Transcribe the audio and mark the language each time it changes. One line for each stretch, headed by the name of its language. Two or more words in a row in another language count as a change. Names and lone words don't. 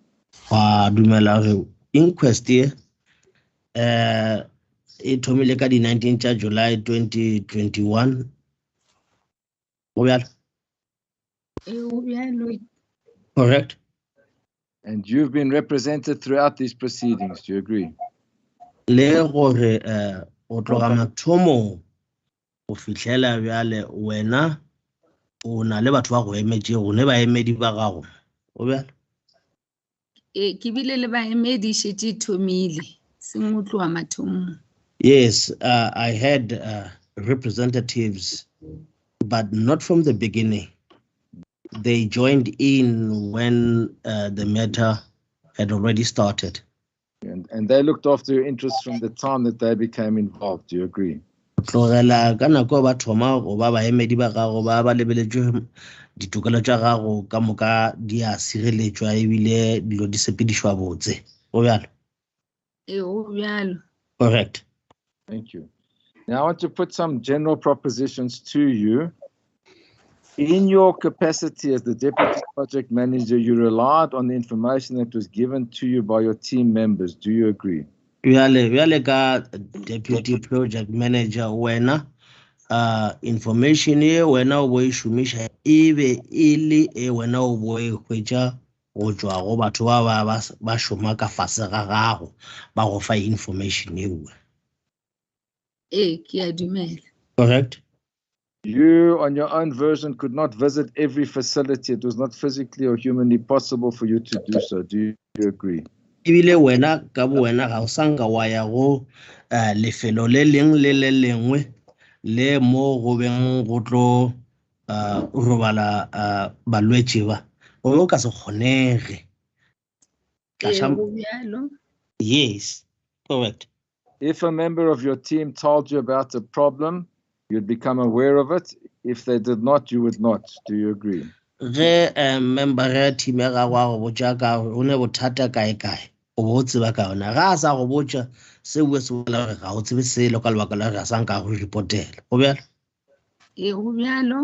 English: Inquest here. It told me like the 19th July 2021. Correct. And you've been represented throughout these proceedings. Do you agree?
Northern Sotho: Le gore o tloga mathomo go fihlela bjale wena o na le batho ba go emetšego ne baemedi ba gago o bjalo. Ke bile le baemedi šetše e thomile seng go tloga mathomong.
English: Yes, I had representatives, but not from the beginning. They joined in when the matter had already started. And they looked after your interests from the time that they became involved. Do you agree?
Northern Sotho: Tlogela ka nako ba thoma go ba baemedi ba gago ba ba lebeletšwe ditokelo tša gago ka moka di a sireletšwa ebile dilo di sepedišwa botse go bjalo. Go bjalo.
English: Correct. Thank you. Now I want to put some general propositions to you. In your capacity as the Deputy Project Manager, you relied on the information that was given to you by your team members. Do you agree?
Northern Sotho: Bjale ka
English: Deputy Project Manager
Northern Sotho: wena information ye wena o bo e šomiša e be e le e wena o bo e hwetša go tšwa go batho ba šoma ka fase ga gago ba go fa information eo. Ke a dumela.
English: Correct. You, on your own version, could not visit every facility. It was not physically or humanly possible for you to do so. Do you agree?
Northern Sotho: Ebile wena ka bo wena ga o sanga wa ya go lefelo le leng le le lengwe le mo go beng go tlo robala balwetši ba o ka se kgonege.
English: Yes, correct. If a member of your team told you about a problem, you'd become aware of it. If they did not, you would not. Do you agree?
Northern Sotho: Ge member ya team ya gago a go botša ka o ne bothata kae o bo tseba ka ona ga a sa go botša seo se bolela gore ga o tsebe selo ka lebaka la gore a sa nka go repotela go bjalo. Go bjalo.